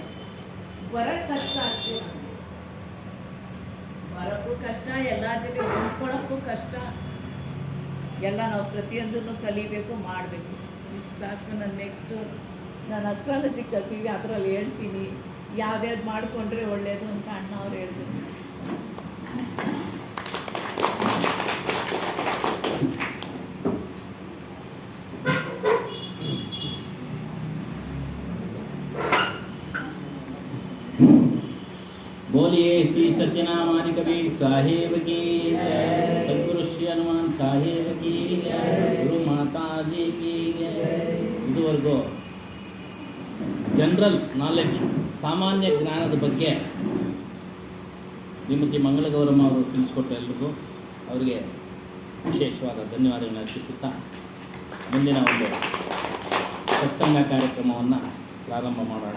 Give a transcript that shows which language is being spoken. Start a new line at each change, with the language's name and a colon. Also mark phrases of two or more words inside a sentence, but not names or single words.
Kannada: ಬರೋಕ್ಕೆ ಕಷ್ಟ ಅಷ್ಟೇ, ನಮಗೆ ಬರೋಕ್ಕೂ ಕಷ್ಟ, ಎಲ್ಲರ ಜೊತೆ ಹೊಂದ್ಕೊಳ್ಳೋಕ್ಕೂ ಕಷ್ಟ. ಎಲ್ಲ ನಾವು ಪ್ರತಿಯೊಂದನ್ನು ಕಲಿಬೇಕು, ಮಾಡಬೇಕು. ಇಷ್ಟು ಸಾಕು. ನಾನು ಅಸ್ಟ್ರಾಲಜಿ ಕಲ್ತೀವಿ, ಅದರಲ್ಲಿ ಹೇಳ್ತೀನಿ ಯಾವ್ದ್ಯಾವ್ದು ಮಾಡಿಕೊಂಡ್ರೆ ಒಳ್ಳೆಯದು ಅಂತ ಅಣ್ಣ ಅವ್ರು ಹೇಳ್ತೀನಿ.
Hindi: बोलिए श्री सत्यनारायण कवि साहेब की जय, सद्गुरु श्री हनुमान साहेब की जय, गुरु माता जी की जय.
Kannada: ಇದುವರೆಗೂ
English: general knowledge,
Kannada: ಸಾಮಾನ್ಯ ಜ್ಞಾನದ ಬಗ್ಗೆ ಶ್ರೀಮತಿ ಮಂಗಳಗೌರಮ್ಮ ಅವರು ತಿಳಿಸ್ಕೊಟ್ಟ ಎಲ್ರಿಗೂ ಅವರಿಗೆ ವಿಶೇಷವಾದ ಧನ್ಯವಾದಗಳನ್ನು ಅರ್ಪಿಸುತ್ತಾ ಮುಂದಿನ ಒಂದು ಸತ್ಸಂಗ ಕಾರ್ಯಕ್ರಮವನ್ನು ಪ್ರಾರಂಭ ಮಾಡೋಣ.